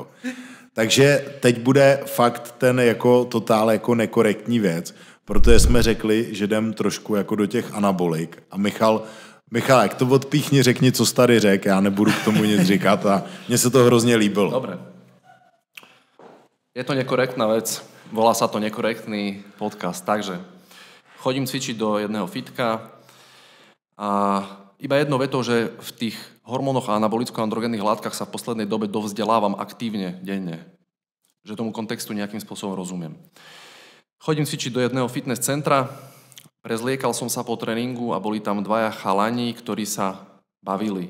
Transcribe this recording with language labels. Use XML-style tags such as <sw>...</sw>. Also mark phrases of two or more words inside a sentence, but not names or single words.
<cs>Takže teď bude fakt ten jako totál jako nekorektní věc, protože jsme řekli, že jdem trošku jako do těch anabolik a Michal, jak to odpíchni, řekni, co jsi tady řekl, já nebudu k tomu nic říkat a mně se to hrozně líbilo.</cs> <sk>Dobre. Je to nekorektná vec, volá sa to nekorektný podcast, takže chodím cvičiť do jedného fitka a iba jednou vetou, že v tých hormónoch a anabolicko-androgénnych látkach sa v poslednej dobe dovzdelávam aktívne, denne. Že tomu kontextu nejakým spôsobom rozumiem. Chodím cvičiť do jedného fitness centra, prezliekal som sa po tréningu a boli tam dvaja chalani, ktorí sa bavili.</sk>